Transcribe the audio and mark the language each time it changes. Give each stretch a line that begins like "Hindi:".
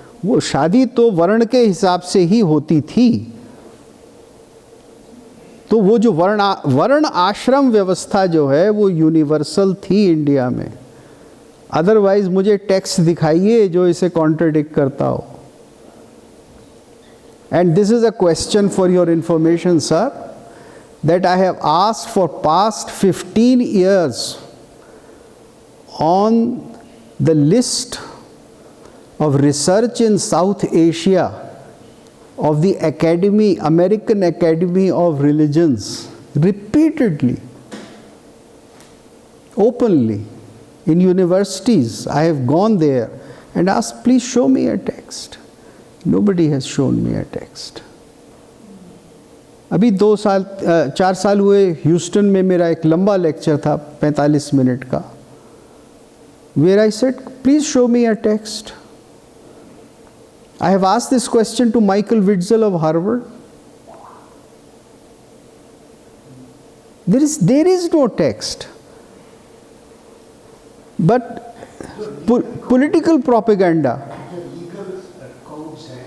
Hindi: वो शादी तो वर्ण के हिसाब से ही होती थी. तो वो जो वर्ण आश्रम व्यवस्था जो है वो यूनिवर्सल थी इंडिया में. अदरवाइज मुझे टेक्स्ट दिखाइए जो इसे कॉन्ट्रडिक्ट करता हो.
English: And this is a question for your information sir, that I have asked for past 15 years on the list of research in South Asia of the Academy, American Academy of Religions, repeatedly, openly, in universities. I have gone there and asked, please show me a text. Nobody has shown me a text.
Hindi: अभी 4 साल हुए Houston में मेरा एक लंबा lecture था 45 minute का,
English: where I said, please show me a text. I have asked this question to Michael Witzel of Harvard. There is no text. But political propaganda. The legal codes